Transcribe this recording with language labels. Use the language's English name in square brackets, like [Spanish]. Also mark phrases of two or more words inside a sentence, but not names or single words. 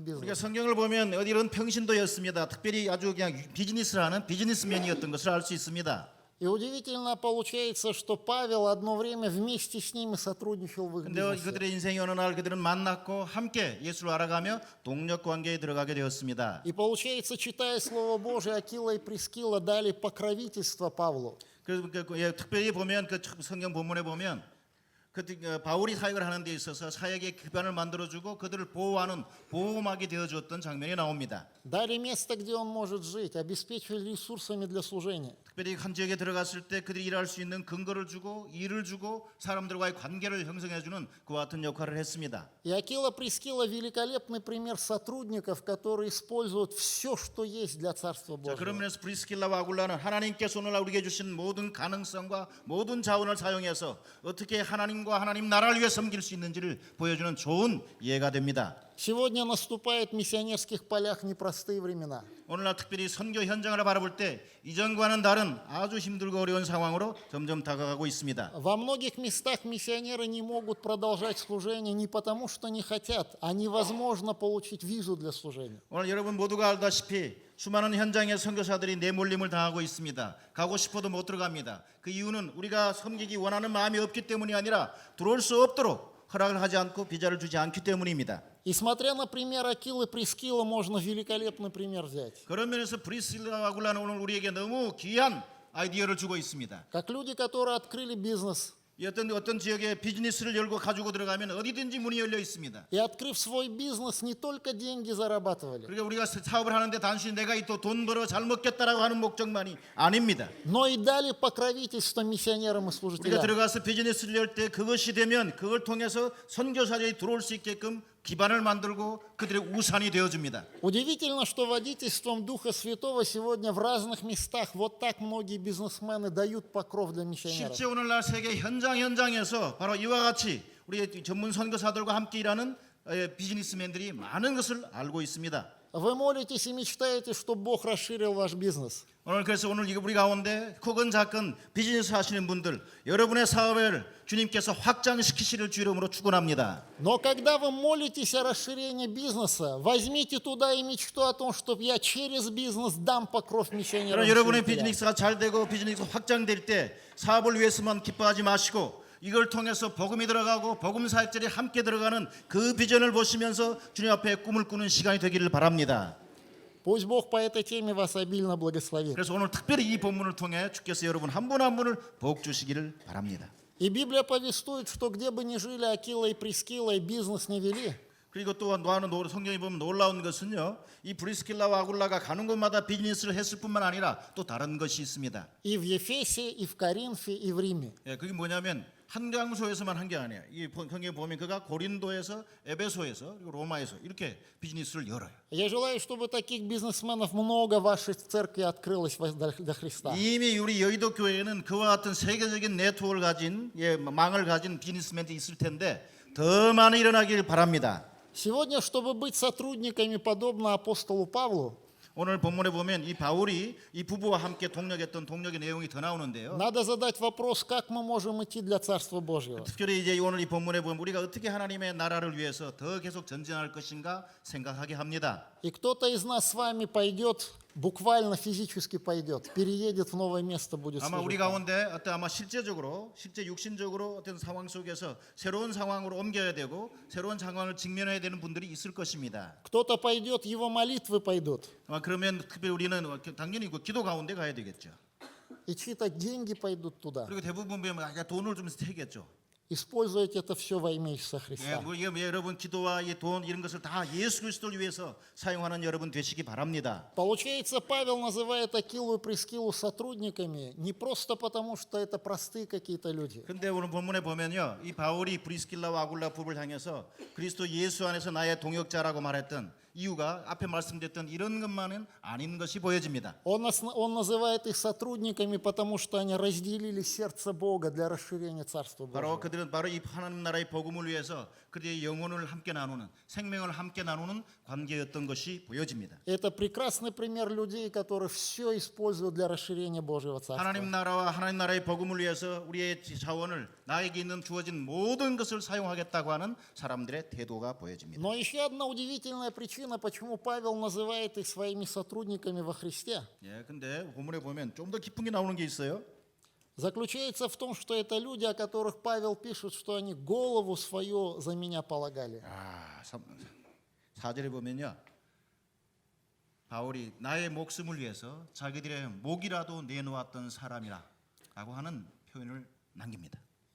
[Korean] 우리가 [Russian] бизнес. [Korean] 성경을 보면 이런 평신도였습니다. 특별히 아주 그냥 비즈니스를 하는 비즈니스맨이었던 것을 알 수 있습니다. [Russian] И удивительно получается, что Павел одно время вместе с ними сотрудничал в их [Korean] 근데 [Russian] бизнесе. [Korean] 그들의 인생이 어느 날 그들은 만났고 함께 예수를 알아가며 동력 관계에 들어가게 되었습니다. [Russian] И получается, читая Слово Божие, Акила и Прискила дали покровительство Павлу. [Korean] 특별히 보면 그 성경 본문에 보면 바울이 사역을 하는 데 있어서 사역의 기반을 만들어주고 그들을 보호하는 보호막이 되어주었던 장면이 나옵니다. [Russian] Дали место, где он может жить, обеспечили ресурсами для служения. [Korean] 특별히 한 지역에 들어갔을 때 그들이 일할 수 있는 근거를 주고 일을 주고 사람들과의 관계를 형성해주는 그와 같은 역할을 했습니다. [Russian] И Акила Прискила великолепный пример сотрудников, которые используют все, что есть для Царства [Korean] 자, [Russian] Божьего. [Korean] 그런 면에서 브리스킬라와 아굴라는 하나님께서 오늘 우리에게 주신 모든 가능성과 모든 자원을 사용해서 어떻게 하나님과 하나님 나라를 위해 섬길 수 있는지를 보여주는 좋은 예가 됩니다. [Russian] Сегодня наступает в миссионерских полях непростые времена. [Korean] 오늘날 특별히 선교 현장을 바라볼 때 이전과는 다른 아주 힘들고 어려운 상황으로 점점 다가가고 있습니다. [Russian] Во многих местах миссионеры не могут продолжать служение не потому, что не хотят, а невозможно получить визу для служения. [Korean] 오늘 여러분 모두가 알다시피 수많은 현장의 선교사들이 내몰림을 당하고 있습니다. 가고 싶어도 못 들어갑니다. 그 이유는 우리가 섬기기 원하는 마음이 없기 때문이 아니라 들어올 수 없도록 허락을 하지 않고 비자를 주지 않기 때문입니다. [Russian] И смотря на пример Акилы Прискила, можно великолепный пример взять. [Korean] 그런 면에서 브리스킬라와 아굴라는 오늘 우리에게 너무 귀한 아이디어를 주고 있습니다. [Russian] Как люди, которые открыли бизнес, [Korean] 이 어떤 지역에 비즈니스를 열고 가지고 들어가면 어디든지 문이 열려 있습니다. [Russian] и открыв свой бизнес, не только деньги зарабатывали, [Korean] 그러니까 우리가 사업을 하는데 단순히 내가 또 돈 벌어 잘 먹겠다라고 하는 목적만이 아닙니다. [Russian] но и дали покровительство миссионерам и [Korean] 우리가 [Russian] служителям. [Korean] 들어가서 비즈니스를 열 때 그것이 되면 그걸 통해서 선교사들이 들어올 수 있게끔 기반을 만들고 그들의 우산이 되어줍니다. [Russian] Удивительно, что водительством Духа Святого сегодня в разных местах вот так многие бизнесмены дают покров для миссионеров. [Korean] 실제 오늘날 세계 현장에서 바로 이와 같이 우리 전문 선교사들과 함께 일하는 비즈니스맨들이 많은 것을 알고 있습니다. [Russian] Вы молитесь и мечтаете, чтобы Бог расширил ваш бизнес. [Korean] 그래서 오늘 우리 가운데 크건 작건 비즈니스 하시는 분들 여러분의 사업을 주님께서 확장시키시를 주 이름으로 축원합니다. [Russian] Но когда вы молитесь о расширении бизнеса, возьмите туда и мечту о том, чтобы я через бизнес дам покров миссионерам. [Korean] 그러나 여러분의 [Russian] и служителям. [Korean] 비즈니스가 잘 되고 비즈니스가 확장될 때 사업을 위해서만 기뻐하지 마시고 이걸 통해서 복음이 들어가고 복음 사역자들이 함께 들어가는 그 비전을 보시면서 주님 앞에 꿈을 꾸는 시간이 되기를 바랍니다. [Russian] Пусть Бог по этой теме вас обильно благословит. [Korean] 그래서 오늘 특별히 이 본문을 통해 주께서 여러분 한 분 한 분을 복 주시기를 바랍니다. [Russian] И Библия повествует, что где бы ни жили Акила и Прискила и бизнес не вели, [Korean] 그리고 또 성경에 보면 놀라운 것은요, 이 브리스킬라와 아굴라가 가는 곳마다 비즈니스를 했을 뿐만 아니라 또 다른 것이 있습니다. [Russian] и в Ефесе, и в Коринфе, и в Риме. [Korean] 예, 그게 뭐냐면 한 장소에서만 한 게 아니에요. 이 성경에 보면 그가 고린도에서, 에베소에서, 그리고 로마에서 이렇게 비즈니스를 열어요. [Russian] Я желаю, чтобы таких бизнесменов много в вашей церкви открылось для Христа. [Korean] 이미 우리 여의도 교회에는 그와 같은 세계적인 네트워크를 가진, 망을 가진 비즈니스맨들이 있을 텐데 더 많이 일어나길 바랍니다. [Russian] Сегодня, чтобы быть сотрудниками, подобно апостолу Павлу, [Korean] 오늘 본문에 보면 이 바울이 이 부부와 함께 동력했던 동력의 내용이 더 나오는데요. [Russian] надо задать вопрос, как мы можем идти для Царства Божьего. [Korean] 특별히 이제 오늘 이 본문에 보면 우리가 어떻게 하나님의 나라를 위해서 더 계속 전진할 것인가 생각하게 합니다. [Russian] И кто-то из нас с вами пойдет, буквально физически пойдет, переедет в новое место, будет [Korean] 아마 우리 [Russian] служить там. [Korean] 가운데 아마 실제 육신적으로 어떤 상황 속에서 새로운 상황으로 옮겨야 되고 새로운 상황을 직면해야 되는 분들이 있을 것입니다. [Russian] Кто-то пойдет, его молитвы пойдут. [Korean] 아마 그러면 특별히 우리는 당연히 그 기도 가운데 가야 되겠죠. [Russian] И чьи-то деньги пойдут туда. [Korean] 그리고 대부분 보면 돈을 좀 세겠죠. [Russian] Используйте это все во имя Иисуса Христа. [Korean] 여러분 기도와 돈 이런 것을 다 예수 그리스도를 위해서 사용하는 여러분 되시기 바랍니다. [Russian] Получается, Павел называет Акилу и Прискилу сотрудниками не просто потому, что это простые какие-то люди. [Korean] 근데 오늘 본문에 보면요, 이 바울이 브리스킬라와 아굴라 부부를 향해서 그리스도 예수 안에서 나의 동역자라고 말했던 이유가 앞에 말씀드렸던 이런 것만은 아닌 것이 보여집니다. [Russian] Он называет их сотрудниками, потому что они разделили сердце Бога для расширения Царства [Korean] 바로 [Russian] Божьего. [Korean] 그들은 바로 이 하나님 나라의 복음을 위해서 그들의 영혼을 함께 나누는 생명을 함께 나누는 관계였던 것이 보여집니다. [Russian] Это прекрасный пример людей, которые все используют для расширения Божьего Царства. [Korean] 하나님 나라와 하나님 나라의 복음을 위해서 우리의 자원을 나에게 있는 주어진 모든 것을 사용하겠다고 하는 사람들의 태도가 보여집니다. [Russian] Но еще одна удивительная причина, почему Павел называет их своими сотрудниками во Христе, [Korean] 예, 근데 본문에 보면 좀 더 깊은 게 나오는 게 있어요. [Russian] заключается в том, что это люди, о которых Павел пишет, что они голову свою за меня полагали. [Korean] 4절에 보면요, 바울이 나의 목숨을 위해서 자기들의 목이라도 내놓았던 사람이라고 하는 표현을 남깁니다.